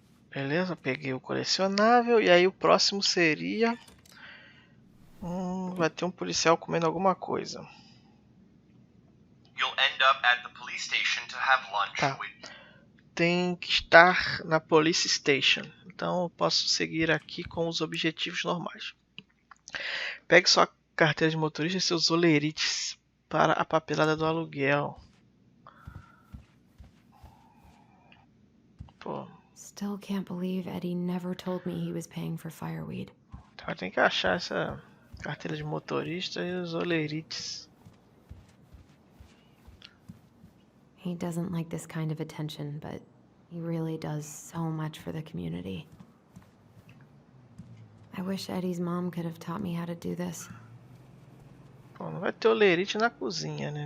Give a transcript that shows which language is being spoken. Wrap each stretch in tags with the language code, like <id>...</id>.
<pt>Beleza, peguei o colecionável e aí o próximo seria vai ter um policial comendo alguma coisa.</pt> <en>You'll end up at the police station to have lunch</en> <pt>Tá.</pt> <en>with...</en> <pt>tem que estar na Police Station. Então eu posso seguir aqui com os objetivos normais. Pegue sua carteira de motorista e seus olerites para a papelada do aluguel. Pô,</pt> <en>Still can't believe Eddie never told me he was paying for fireweed.</en> <pt>então tem que achar essa carteira de motorista e os olerites.</pt> <en>He doesn't like this kind of attention, but he really does so much for the community. I wish Eddie's mom could have taught me how to do this.</en> <pt>Pô, não vai ter olerite na cozinha, né?</pt>